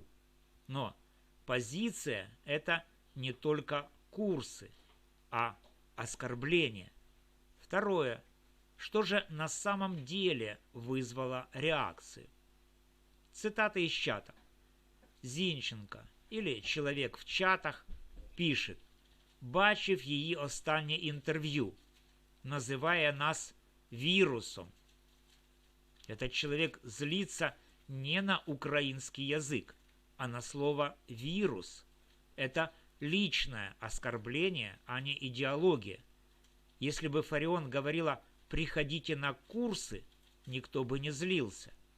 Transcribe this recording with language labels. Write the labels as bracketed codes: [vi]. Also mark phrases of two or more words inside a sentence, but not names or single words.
[ru] Но позиция – это не только курсы, а оскорбление. Второе. Что же на самом деле вызвало реакцию? Цитата из чата. Зінченко или человек в чатах пишет: [uk] «Бачив її останнє інтерв'ю, [ru] называя нас вирусом». Этот человек злится не на украинский язык, а на слово «вирус». Это личное оскорбление, а не идеология. Если бы Фарион говорила «приходите на курсы», никто бы не злился.